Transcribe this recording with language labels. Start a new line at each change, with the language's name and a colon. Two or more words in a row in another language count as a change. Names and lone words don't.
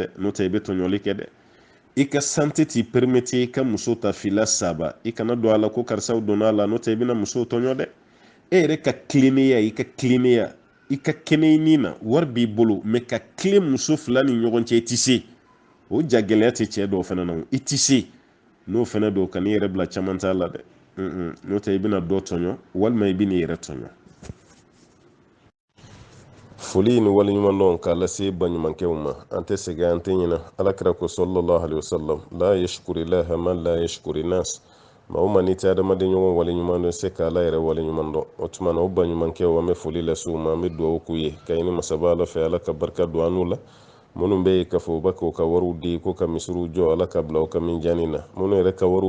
Bambara: dɛ n'o tɛ i bɛ tɔɲɔli kɛ dɛ i ka santé t'i permettre i ka muso ta fila saba i kana don a la ko karisaw donna a la n'o tɛ i bɛna musow tɔɲɔ dɛ e yɛrɛ ka tilennenya i ka tilennenya i ka kɛnɛ nin na wari b'i bolo mɛ ka tile muso fila ni ɲɔgɔn cɛ i tɛ se o ja gɛlɛya tɛ cɛ dɔw fana na i tɛ se n'o fana don ka n'i yɛrɛ bila caman t'a la dɛ n'o tɛ i bɛna dɔ tɔɲɔ walima i bɛ n'i yɛrɛ tɔɲɔ foli ni waleɲuman dɔn k'a lase baɲumankɛw ma an tɛ sɛgɛn an tɛ ɲinɛ alakira ko
Arabic: صلى الله عليه وسلم لا يشكر الله من لا يشكر الناس
Bambara: maa o maa n'i tɛ adamaden ɲɔgɔn waleɲuman dɔn se k'ala yɛrɛ waleɲuman dɔn o tuma na o baɲumankɛw an bɛ foli lase u ma an bɛ dugawu k'u ye ka ɲini masaba ala fɛ ala ka barika don an n'u la minnu bɛ yen k'a fɔ u bɛ k'u ka wariw di ko ka misiriw jɔ ala ka bila u ka minjani na minnu yɛrɛ ka wariw